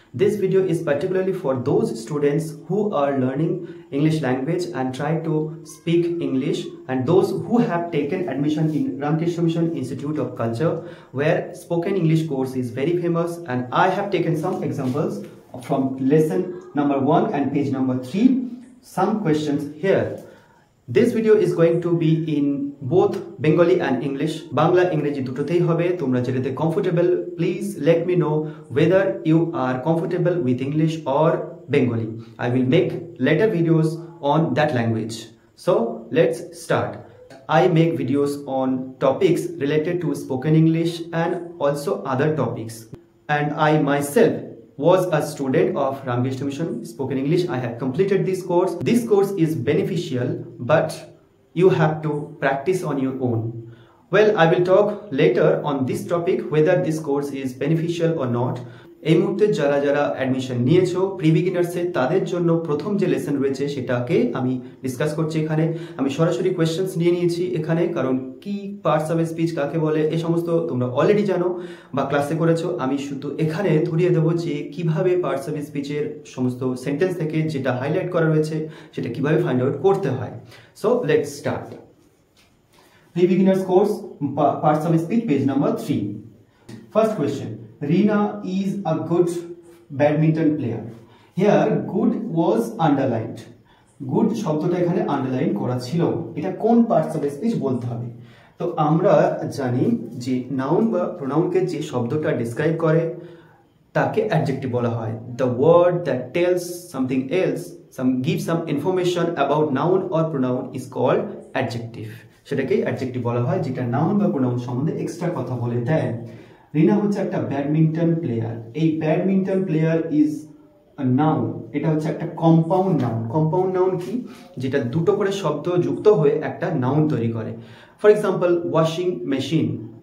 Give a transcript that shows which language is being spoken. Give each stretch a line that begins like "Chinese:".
English: This video is particularly for those students who are learning English language and try to speak English, and those who have taken admission in Ramakrishna Mission Institute of Culture, where spoken English course is very famous, and I have taken some examples from lesson number 1 and page number 3, some questions here. This video is going to be in both Bengali and English.
Bangla: Bangla English দুটোতেই হবে, তোমরা যেটাতে comfortable.
English: Please let me know whether you are comfortable with English or Bengali. I will make later videos on that language. So let's start. I make videos on topics related to spoken English and also other topics. And I myself was a student of Ramakrishna Mission Spoken English. I have completed this course. This course is beneficial, but you have to practice on your own. Well, I will talk later on this topic whether this course is beneficial or not.
Bangla: এই মুহূর্তে যারা যারা admission নিয়েছো pre বিগিনার্সে, তাদের জন্য প্রথম যে lesson রয়েছে সেটাকে আমি ডিসকাস করছি এখানে। আমি সরাসরি কোয়েশ্চেন্স নিয়ে নিয়েছি এখানে, কারণ কি পার্টস অফ স্পিচ কাকে বলে এই সমস্ত তোমরা অলরেডি জানো বা ক্লাসে করেছো। আমি শুধু এখানে ধরিয়ে দেবো যে কিভাবে পার্টস অফ স্পিচের সমস্ত সেন্টেন্স থেকে যেটা হাইলাইট করা রয়েছে সেটা কিভাবে ফাইন্ড আউট করতে হয়।
English: So let's start. Pre beginners course, parts of speech, page number 3. First question. Rina is a good badminton player. Here good was underlined.
Bangla: Good শব্দটা এখানে আন্ডারলাইন করা ছিল। এটা কোন পার্টস অফ স্পিচ বলতে হবে। তো আমরা জানি যে নাউন বা প্রোনাউনকে যে শব্দটা ডেসক্রাইব করে তাকে অ্যাডজেক্টিভ বলা হয়।
English: The word that tells something else, gives some information about noun or pronoun is called adjective.
Bangla: সেটাকে অ্যাডজেক্টিভ বলা হয়, যেটা নাউন বা প্রোনাউন সম্বন্ধে এক্সট্রা কথা বলে দেয়। রিনা হচ্ছে একটা ব্যাডমিন্টন প্লেয়ার।
English: এই badminton player is a noun.
Bangla: এটা হচ্ছে একটা কম্পাউন্ড নাউন। কম্পাউন্ড নাউন কি? যেটা দুটো করে শব্দ যুক্ত হয়ে একটা নাউন তৈরি করে।
English: For example washing machine.